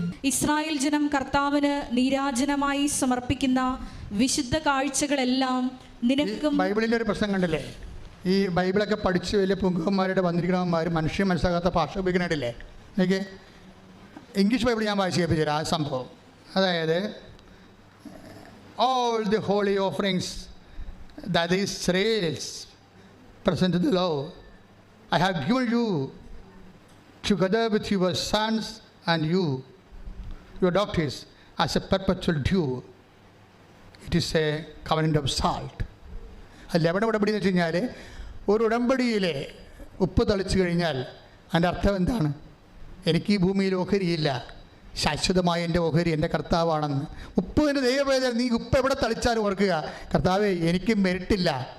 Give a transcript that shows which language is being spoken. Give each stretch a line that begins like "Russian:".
Malayalam: Israel ജനം കർത്താവിന് നീരാജനമായി സമർപ്പിക്കുന്ന വിശുദ്ധ കാഴ്ചകളെല്ലാം നിനക്കും. ബൈബിളിൻ്റെ ഒരു പ്രശ്നം കണ്ടില്ലേ? ഈ ബൈബിളൊക്കെ പഠിച്ച് വലിയ പുങ്കന്മാരുടെ വന്നിരിക്കണവന്മാർ മനുഷ്യ മനസ്സിലാകാത്ത ഭാഷ ഉപയോഗിക്കണില്ലേ? എനിക്ക് ഇംഗ്ലീഷ് ബൈബിൾ ഞാൻ വായിച്ച് കേൾപ്പിച്ചു ആ സംഭവം.
English: അതായത് all the holy offerings that the Israelites present to the Lord, I have given you together with your sons and you, your daughters, as a perpetual due. It is a covenant of salt.
Malayalam: ലവണ ഉടമ്പടി എന്ന് വെച്ച് കഴിഞ്ഞാൽ ഒരു ഉടമ്പടിയിലെ ഉപ്പ് തളിച്ചു കഴിഞ്ഞാൽ അതിൻ്റെ അർത്ഥം എന്താണ്? എനിക്ക് ഈ ഭൂമിയിൽ ഓഹരിയില്ല, ശാശ്വതമായ എൻ്റെ ഓഹരി എൻ്റെ കർത്താവാണെന്ന്. ഉപ്പ് എൻ്റെ ദൈവവേദന, നീ ഉപ്പ് എവിടെ തളിച്ചാലും ഓർക്കുക, കർത്താവേ എനിക്ക് മെരിട്ടില്ല.